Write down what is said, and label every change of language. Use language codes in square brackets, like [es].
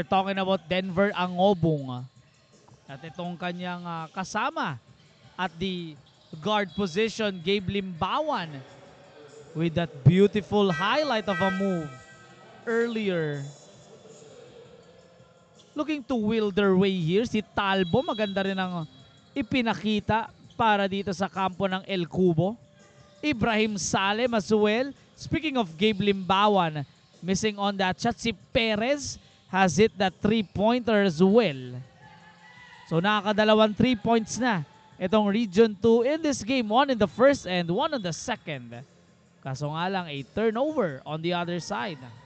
[en] Talking about Denver Angobong. [tl] At itong kanyang kasama [en] at the guard position, Gabe Limbawan, with that beautiful highlight of a move earlier. Looking to will their way here. [tl] Si Talbo, maganda rin ang ipinakita para dito sa kampo ng El Cubo. [en] Ibrahim Salem as well. Speaking of Gabe Limbawan, missing on that shot. Si Perez has hit that three-pointer as well. [tl] So nakakadalawang 3 points na itong Region 2 [en] in this game. One in the first and one in the second. [tl] Kaso nga lang [en] a turnover on the other side.